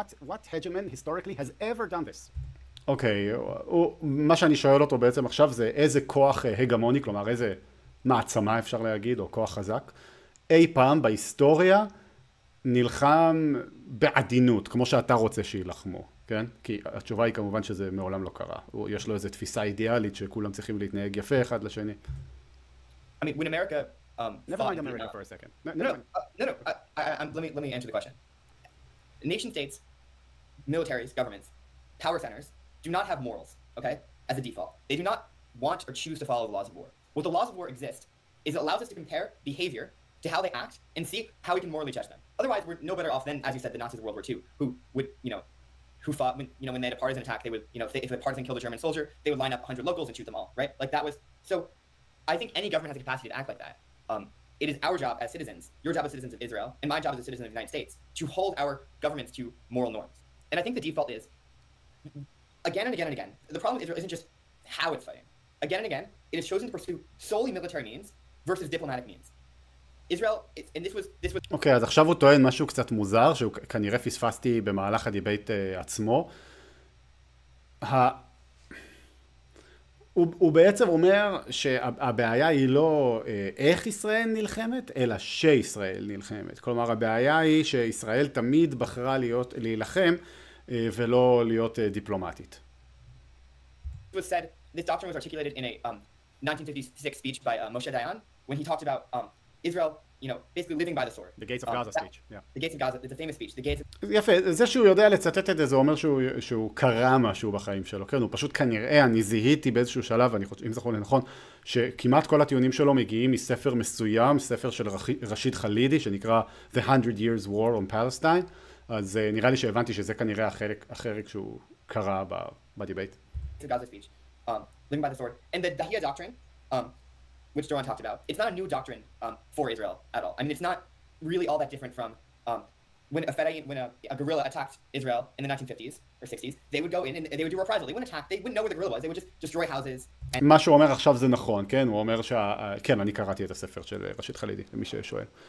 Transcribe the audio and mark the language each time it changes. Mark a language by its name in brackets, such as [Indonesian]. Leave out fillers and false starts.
[English] What hegemon historically has ever done this? [Hebrew] אוקיי, מה שאני שואל אותו בעצם עכשיו זה איזה כוח הגמוני, כלומר איזה מעצמה אפשר להגיד, או כוח חזק, אי פעם בהיסטוריה נלחם בעדינות, כמו שאתה רוצה שילחמו, כן? כי התשובה היא כמובן שזה מעולם לא קרה. יש לו איזו תפיסה אידיאלית שכולם צריכים להתנהג יפה אחד לשני. [English] I mean, when America... Never mind America for a second. No. Let me answer the question. Nation states, militaries, governments, power centers do not have morals, okay, as a default. They do not want or choose to follow the laws of war. What the laws of war exist is it allows us to compare behavior to how they act and see how we can morally judge them. Otherwise, we're no better off than, as you said, the Nazis of World War II, who would, who fought when, when they had a partisan attack, they would, if a partisan killed a German soldier, they would line up 100 locals and shoot them all, right? Like that was, so I think any government has the capacity to act like that. It is our job as citizens, your job as citizens of Israel, and my job as a citizen of the United States, to hold our governments to moral norms. And I think the default is, again and again and again, the problem with Israel isn't just how it's fighting. Again and again, it has chosen to pursue solely military means versus diplomatic means. Israel, and this was... [Hebrew] אוקיי, אז עכשיו הוא טוען משהו קצת מוזר, שהוא כנראה פספסתי במהלך הדיבייט עצמו. הוא בעצם אומר שהבעיה היא לא איך ישראל נלחמת, אלא שישראל נלחמת. כלומר, הבעיה היא שישראל תמיד בחרה להילחם ולא להיות דיפלומטית. [English] It was said, this doctrine was articulated in a 1956 speech by Moshe Dayan when he talked about Israel, basically living by the sword. The Gates of Gaza speech, yeah. The Gates of Gaza, it's a famous speech. The Gates of... [Hebrew] יפה, זה שהוא יודע לצטט את זה, זה אומר שהוא קרא משהו בחיים שלו, כן? הוא פשוט כנראה, אני זיהיתי באיזשהו שלב, אם זכור לי נכון, שכמעט כל הטיעונים שלו מגיעים מספר מסוים, ספר של רשיד חלידי, שנקרא The 100 Years War on Palestine, אז נראה לי שהבנתי שזה כנראה החלק שהוא קרא בדיבייט. [English] The Gaza speech, living by the sword. And the Dahiyya doctrine, which Doron talked about, it's not a new doctrine for Israel at all. I mean, it's not really all that different from when a guerrilla attacked Israel in the 1950s or 60s, they would go in and they would do reprisal. They wouldn't attack, they wouldn't know where the guerrilla was, they would just destroy houses. [Hebrew] מה שהוא אומר עכשיו זה נכון, כן? הוא אומר כן, אני קראתי את הספר של רשיד חלידי, למי ששואל.